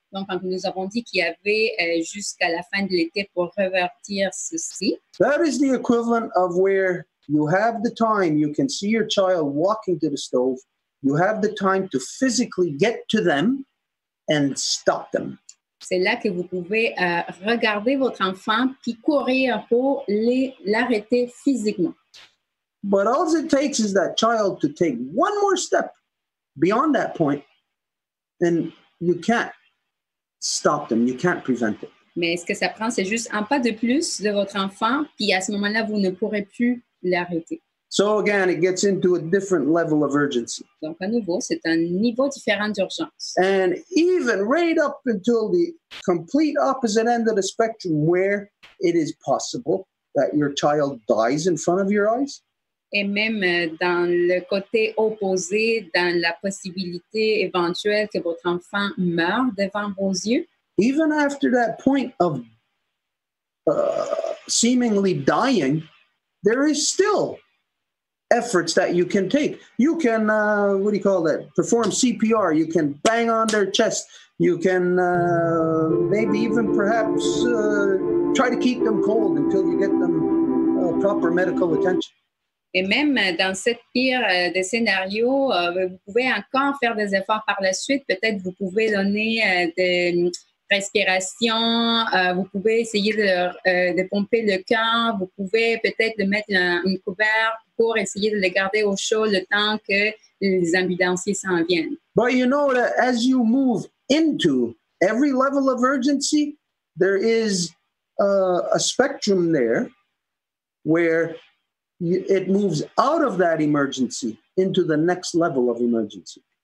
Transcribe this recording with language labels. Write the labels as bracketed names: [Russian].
[French] donc quand nous avons dit qu'il y avait jusqu'à la fin de l'été pour revertir ceci, [English] that is the equivalent of where you have the time, you can see your child walking to the stove, you have the time to physically get to them and stop them. [French] c'est là que vous pouvez regarder votre enfant puis courir pour l'arrêter physiquement. [English] But all it takes is that child to take one more step beyond that point, and you can't stop them, you can't prevent it. [French] Mais ce que ça prend, c'est juste un pas de plus de votre enfant, puis à ce moment-là, vous ne pourrez plus l'arrêter. [English] So again, it gets into a different level of urgency. [French] Donc, à nouveau, c'est un niveau différent d'urgence. [English] And even right up until the complete opposite end of the spectrum, where it is possible that your child dies in front of your eyes. [French] Et même dans le côté opposé, dans la possibilité éventuelle que votre enfant meure devant vos yeux. [English] Even after that point of seemingly dying, there is still efforts that you can take. You can, perform CPR. You can bang on their chest. You can maybe even perhaps try to keep them cold until you get them proper medical attention. [French] Et même dans cette pire des scénarios, vous pouvez encore faire des efforts par la suite. Peut-être vous pouvez donner des respirations, vous pouvez essayer de pomper le cœur, vous pouvez peut-être le mettre une couverte pour essayer de le garder au chaud le temps que les ambulanciers s'en viennent. [English] But you know that as you move into every level of urgency, there is a spectrum there where it moves out of that emergency into the next level of emergency.